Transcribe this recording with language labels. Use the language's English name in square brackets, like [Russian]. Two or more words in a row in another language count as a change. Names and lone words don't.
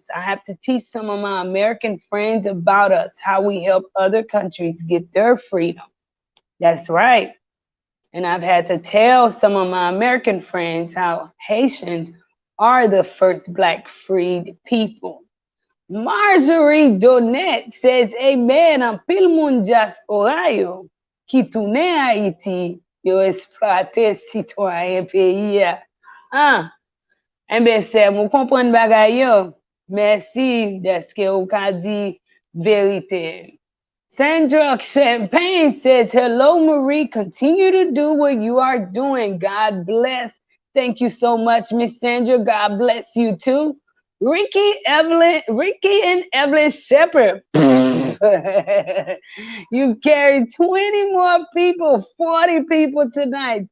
[English] I have to teach some of my American friends about us, how we help other countries get their freedom. That's right. And I've had to tell some of my American friends how Haitians are the first Black freed people. Marjorie Donette says, [Haitian Creole] "Amen, an pil moun diaspora yo, ki toune Haiti, yo exploite citoyen peyi ya." Ah, ben se mou kompren bagay yo. Merci deske ou ka di verite. [English] Sandra Champagne says, "Hello, Marie. Continue to do what you are doing. God bless." Thank you so much, Miss Sandra. God bless you too. Ricky and Evelyn Shepherd. You carried 20 more people, 40 people tonight.